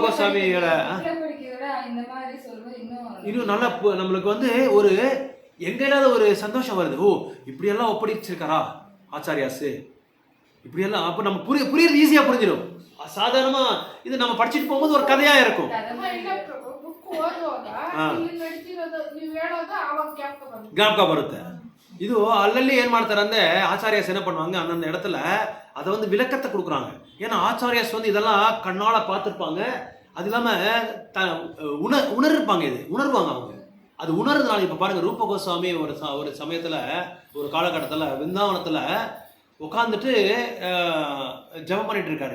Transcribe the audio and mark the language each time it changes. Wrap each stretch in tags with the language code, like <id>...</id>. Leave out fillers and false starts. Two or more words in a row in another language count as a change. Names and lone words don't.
<ta>நிறைய ஜீவகோஸ்வாமியோட விட இந்த மாதிரி சொல்றது இன்னும் நல்லா நம்மளுக்கு வந்து ஒரு எங்க இல்லாத ஒரு சந்தோஷம் வருது. ஓ இப்படியெல்லாம் ஒப்படைச்சிருக்காரா ஆச்சாரியாஸ், இப்படியெல்லாம். அப்போ நம்ம புரியுறது ஈஸியாக புரிஞ்சிடும். சாதாரணமா இது நம்ம படிச்சுட்டு போகும்போது ஒரு கதையா இருக்கும்.</ta> <kn>ಜ್ಞಾಪಕ ಬರುತ್ತೆ. ಇದು ಅಲ್ಲಲ್ಲಿ ಏನ್ ಮಾಡ್ತಾರೆ ಅಂದ್ರೆ ಆಚಾರ್ಯಸ್</kn> <ta>என்ன பண்ணுவாங்க, அந்தந்த இடத்துல அதை வந்து விளக்கத்தை கொடுக்குறாங்க. ஏன்னா ஆச்சாரியாஸ் வந்து இதெல்லாம் கண்ணால பார்த்துருப்பாங்க. அது இல்லாம உணர்ப்பாங்க, இது உணர்வாங்க அவங்க. அது உணர்றதுனால இப்ப பாருங்க, ரூப கோஸ்வாமி ஒரு சமயத்துல ஒரு காலகட்டத்துல விருந்தாவனத்துல உட்காந்துட்டு ஜபம் பண்ணிட்டு இருக்காரு.</ta>